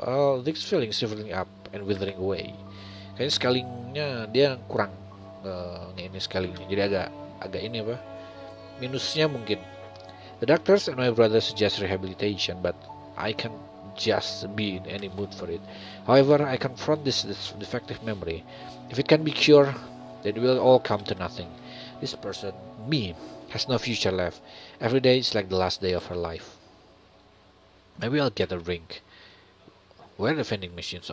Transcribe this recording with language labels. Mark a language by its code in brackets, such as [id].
[en] All these feelings shriveling up and withering away. [id] Kayaknya scalingnya dia kurang. Ini scalingnya, jadi agak ini apa? Minusnya mungkin. [en] The doctors and my brother suggest rehabilitation, but I can't just be in any mood for it. However, I confront this defective memory. If it can be cured, then it will all come to nothing. This person, me, has no future left. Every day is like the last day of her life. Maybe I'll get a ring. Where are the vending machines?